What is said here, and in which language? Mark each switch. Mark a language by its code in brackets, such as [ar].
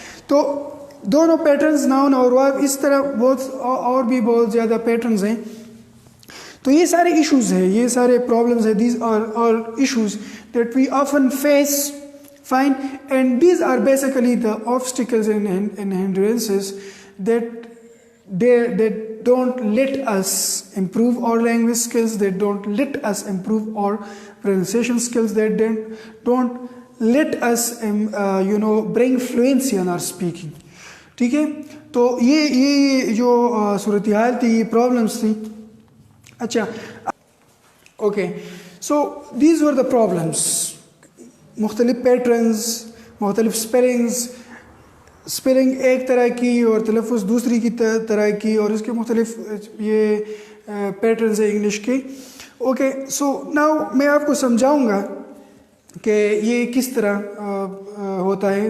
[ur] تو دونوں patterns noun اور ورب, اس طرح اور بھی بہت زیادہ پیٹرنز ہیں. تو یہ سارے ایشوز ہیں, یہ سارے پرابلمز ہیں. [en] These are issues that we often face, fine, and these are basically the obstacles and hindrances that they don't let us improve our language skills, they don't let us improve our pronunciation skills, they don't let us bring fluency in our speaking. [ur] ٹھیک ہے. تو یہ جو صورتحال تھی, یہ problems تھی. [en] اچھا, okay, so these were the problems. [ur] مختلف پیٹرنز, مختلف اسپیلنگ ایک طرح کی اور تلفظ دوسری کی طرح کی, اور اس کے مختلف یہ پیٹرنز ہیں انگلش کے. اوکے, سو ناؤ میں آپ کو سمجھاؤں گا کہ یہ کس طرح ہوتا ہے.